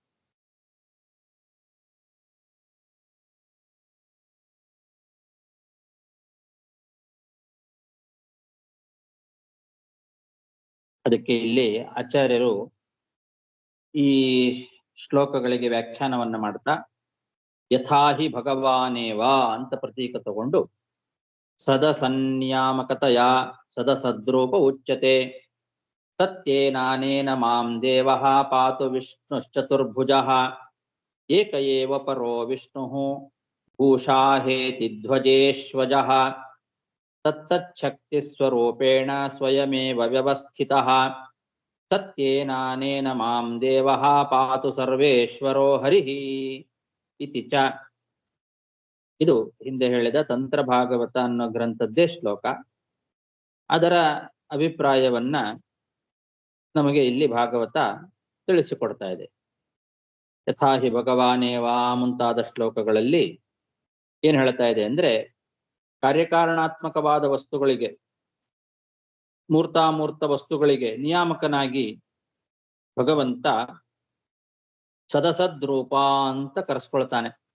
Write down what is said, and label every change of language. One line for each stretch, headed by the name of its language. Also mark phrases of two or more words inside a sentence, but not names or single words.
Kannada: ಅದಕ್ಕೆ ಇಲ್ಲಿ ಆಚಾರ್ಯರು ಈ ಶ್ಲೋಕಗಳಿಗೆ ವ್ಯಾಖ್ಯಾನವನ್ನ ಮಾಡ್ತಾ
Sanskrit: ಯಥಾಹಿ ಭಗವಾನೇವ
Kannada: ಅಂತ ಪ್ರತೀಕ ತಗೊಂಡು
Sanskrit: ಸದಸನ್ಯಾಮಕತೆಯ ಸದಸದ್ರೂಪ ಉಚ್ಯತೆ ಸತ್ಯೇನಾನೇನ ಮಾಂ ದೇವಃ ಪಾತು ವಿಷ್ಣುಶ್ಚತುರ್ಭುಜಃ ಏಕ ಏವ ಪರೋ ವಿಷ್ಣುಃ ಭೂಷಾಹೇತಿ ಧ್ವಜೇಶ್ವಜಃ ತತ್ತಚ್ಛಕ್ತಿಸ್ವರೂಪೇಣ ಸ್ವಯಮೇವ ವ್ಯವಸ್ಥಿತಃ ಸತ್ಯೇನಾನೇನ ಮಾಂ ದೇವಃ ಪಾತು ಸರ್ವೇಶ್ವರೋ ಹರಿಃ ಇತಿ ಚ.
Kannada: ಇದು ಹಿಂದೆ ಹೇಳಿದ ತಂತ್ರ ಭಾಗವತ ಅನ್ನೋ ಗ್ರಂಥದ್ದೇ ಶ್ಲೋಕ. ಅದರ ಅಭಿಪ್ರಾಯವನ್ನ ನಮಗೆ ಇಲ್ಲಿ ಭಾಗವತ ತಿಳಿಸಿಕೊಡ್ತಾ ಇದೆ.
Sanskrit: ಯಥಾ ಹಿ ಭಗವಾನೇವಾ
Kannada: ಮುಂತಾದ ಶ್ಲೋಕಗಳಲ್ಲಿ ಏನ್ ಹೇಳ್ತಾ ಇದೆ ಅಂದ್ರೆ, ಕಾರ್ಯಕಾರಣಾತ್ಮಕವಾದ ವಸ್ತುಗಳಿಗೆ, ಮೂರ್ತಾಮೂರ್ತ ವಸ್ತುಗಳಿಗೆ ನಿಯಾಮಕನಾಗಿ ಭಗವಂತ ಸದಸದ್ರೂಪ ಅಂತ ಕರೆಸ್ಕೊಳ್ತಾನೆ.